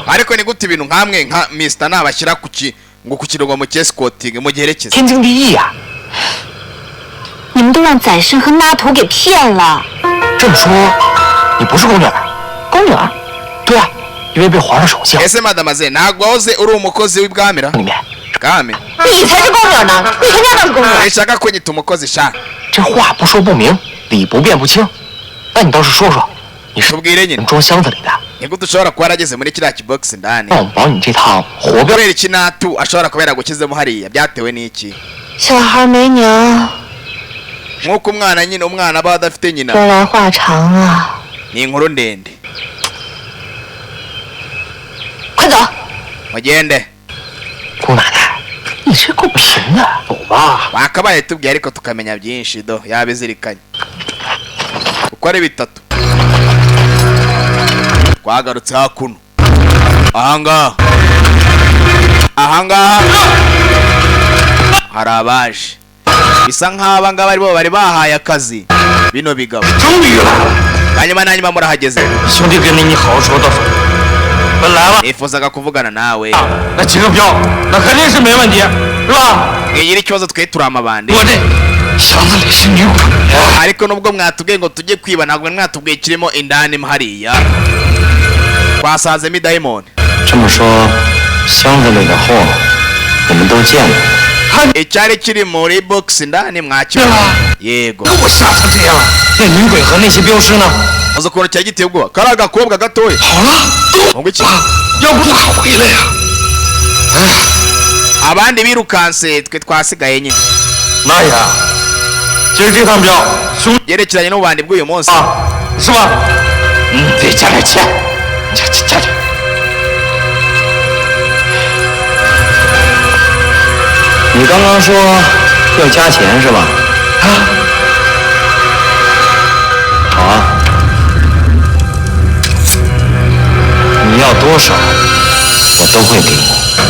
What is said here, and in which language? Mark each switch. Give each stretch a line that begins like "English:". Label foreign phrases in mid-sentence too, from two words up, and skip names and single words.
Kinyarwanda: ariko ni gute ibintu nkamwe nka Mr nabashyira ngo ku kirongo mu escorting mu giherekeza
Chinese: 天经地义呀、你们都让宰参和拉图给骗了。这么说，你不是宫女儿？宫女儿，对啊，因为被皇上手下
Kinyarwanda: ese madamaze ntabwo wahoze uri umukozi w'ibwamira
Chinese: 里面，
Kinyarwanda: bwami
Chinese: 你才是宫女儿呢！你全家都是宫女儿。
Kinyarwanda: ishaka kunyita umukozi sha
Chinese: 这话不说不明，理不辩不清。那你倒是说说，你是
Kinyarwanda: tubwire nyine
Chinese: 装箱子里的？
Kinyarwanda: ni gute ushobora kuba yarageze muri kiriya kibox ndani
Chinese: 让我们保你这趟活镖。
Kinyarwanda: kubera iki natu ashobora kuba yaragukizemo hariya byatewe n'iki
Chinese: 小孩没娘，
Kinyarwanda: nk'uko umwana nyine umwana aba adafite nyina
Chinese: 说来话长啊。
Kinyarwanda: ni inkuru ndende
Chinese: 快走！
Kinyarwanda: mugende
Chinese: 姑奶奶，你这够贫的，走吧。
Kinyarwanda: bakabaye tubwiye ariko tukamenya byinshi do yabizirikanye uko ari bitatu twagarutse hakuno ahangaha hari abaje bisa nk'aba ngaba aribo bari bahaye akazi bino bigabo
Chinese: 终于来了，
Kinyarwanda: hanyuma nanyuma murahageze
Chinese: 兄弟跟你好好说道说。本来吧，
Kinyarwanda: nifuzaga kuvugana nawe
Chinese: 那几个镖，那肯定是没问题，是吧？
Kinyarwanda: ngigira ikibazo twe turi amabandi
Chinese: 我这箱子里是女鬼，
Kinyarwanda: ariko nubwo mwatubwiye ngo tujye kwiba ntabwo mwatubwiye kirimo indani hariya twasazemo idayimoni
Chinese: 这么说，箱子里的货我们都见了。
Kinyarwanda: icyari kiri muri box indani mwakibona yego
Chinese: 给我吓成这样，那女鬼和那些镖师呢？
Kinyarwanda: uzi ukuntu cyari giteye ubwoba kari agakobwa gatoya
Chinese: 好了，都
Kinyarwanda: ngo iki
Chinese: 要不咋回来呀？
Kinyarwanda: abandi birukanse twe twasigaye nyine
Chinese: 那呀，今儿这趟镖，兄
Kinyarwanda: yerekeranye n'ububandi bw'uyu munsi
Chinese: 啊，是吧？得加点钱，加点。你刚刚说要加钱是吧？啊，好啊，你要多少，我都会给你。